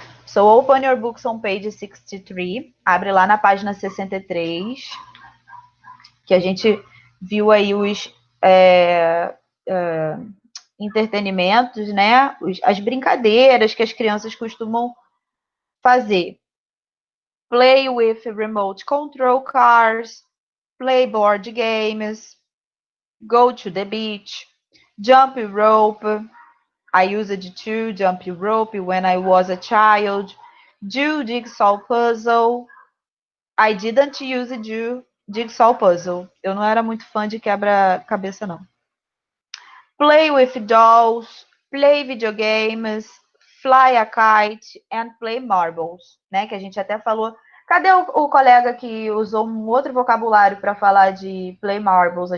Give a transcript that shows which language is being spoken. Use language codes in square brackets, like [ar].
[en] So, open your books on page 63, [pt] abre lá na página 63, que a gente viu aí os entretenimentos, né? As brincadeiras que as crianças costumam fazer. [en] Play with remote control cars, play board games, go to the beach, jump rope. I used to jump rope when I was a child. Do jigsaw puzzle. I didn't use do jigsaw puzzle. [pt] Eu não era muito fã de quebra-cabeça, não. [en] Play with dolls, play videogames, fly a kite and play marbles, [pt] né? Que a gente até falou. Cadê o colega que usou um outro vocabulário para falar de play marbles?